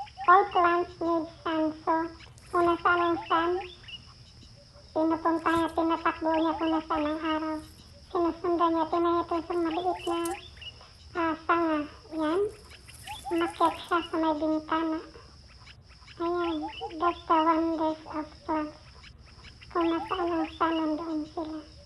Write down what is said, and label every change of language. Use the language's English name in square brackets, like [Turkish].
[English] All plants need sun. [Filipino] So, kung nasaan ang sun, pinupunta niya, tinatakbo niya kung nasaan ang araw. Sinusundan niya, tingnan niya ito sa maliit na sanga. Yan. Umakyat siya sa may bintana. Ayan. [English] That's the wonders of plants. [Filipino] Kung nasaan ang sun, nandoon sila.